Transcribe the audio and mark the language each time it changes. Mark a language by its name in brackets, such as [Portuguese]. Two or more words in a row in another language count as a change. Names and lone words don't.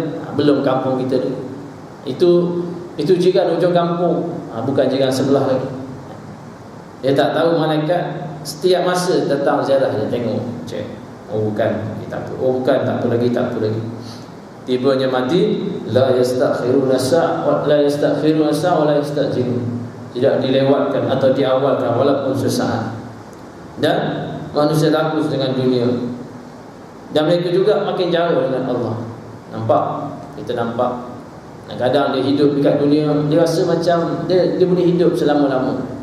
[Malay] Belum kampung kita tu. Itu jiran ujung kampung, bukan jiran sebelah lagi. Dia tak tahu malaikat setiap masa datang ziarah, dia tengok, cek. Oh bukan, tak apa. Oh bukan, tak apa lagi. Tibanya mati, [Arabic] لا يستأخرون ساعة ولا يستأخرون ساعة ولا يستعجلون. [Malay] Tidak dilewatkan atau diawalkan walaupun sesaat. Dan manusia rakus dengan dunia, dan mereka juga makin jauh dengan Allah. Nampak? Kita nampak. Kadang dia hidup dekat dunia, dia rasa macam dia boleh hidup selama-lama.